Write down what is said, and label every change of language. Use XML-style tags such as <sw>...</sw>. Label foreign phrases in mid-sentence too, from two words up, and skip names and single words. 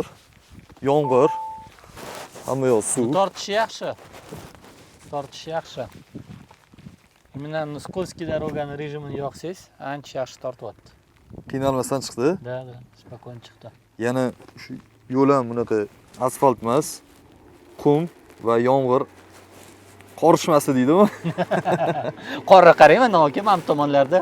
<uz>Yomg'ir, hamma yoq suv. Tortishi yaxshi. Tortishi yaxshi.</uz> <ru>Именно скользкий дорогani</ru> <uz>rejimini yoqsangiz, ancha yaxshi tortyapti. Qiynalmasdan chiqdi. Da, spokойно chiqdi. Yana shu yo'l ham bunaqa asfalt emas, qum va yomg'ir qorishmasi deydimi? Qorga qarayman, noki ham tomonlarda.</uz>